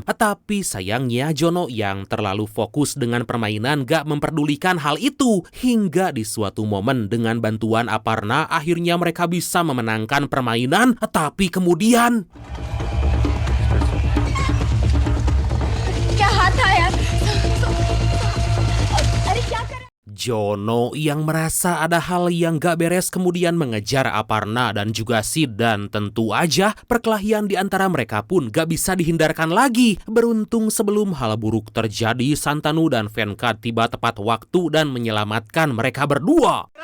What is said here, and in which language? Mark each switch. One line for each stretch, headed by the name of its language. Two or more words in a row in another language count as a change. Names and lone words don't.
Indonesian: Tapi sayangnya Jono yang terlalu fokus dengan permainan gak memperdulikan hal itu. Hingga di suatu momen dengan bantuan Aparna, akhirnya mereka bisa memenangkan permainan. Tapi kemudian...
Hindi: क्या हाथ था यार? अरे क्या कर?
Indonesian: Jono yang merasa ada hal yang gak beres kemudian mengejar Aparna dan juga Sid, dan tentu aja perkelahian di antara mereka pun gak bisa dihindarkan lagi. Beruntung sebelum hal buruk terjadi, Santanu dan Venkat tiba tepat waktu dan menyelamatkan mereka berdua.